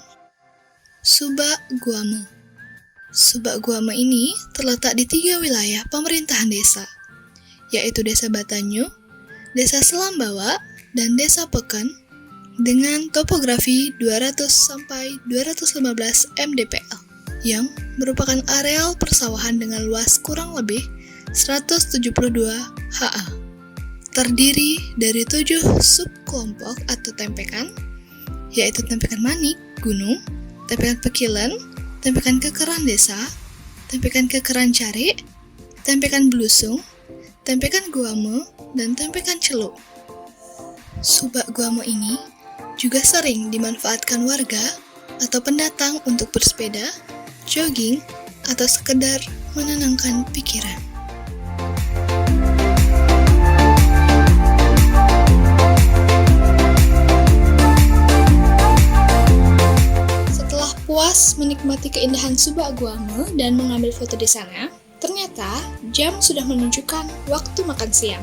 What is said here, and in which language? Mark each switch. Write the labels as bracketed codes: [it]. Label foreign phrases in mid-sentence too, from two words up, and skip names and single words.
[id] Subak Guama. Subak Guama ini terletak di 3 wilayah pemerintahan desa, yaitu Desa Batanyu, Desa Selambawa, dan Desa Peken dengan topografi 200-215 mdpl yang merupakan areal persawahan dengan luas kurang lebih 172 ha. Terdiri dari 7 subkelompok atau tempekan, yaitu tempekan manik, gunung, tempekan pekilan, tempekan kekeran desa, tempekan kekeran cari, tempekan belusung, tempekan guamo, dan tempekan celuk. Subak Guamo ini juga sering dimanfaatkan warga atau pendatang untuk bersepeda, jogging, atau sekedar menenangkan pikiran. Setelah puas menikmati keindahan Subak Guamo dan mengambil foto di sana, ternyata jam sudah menunjukkan waktu makan siang.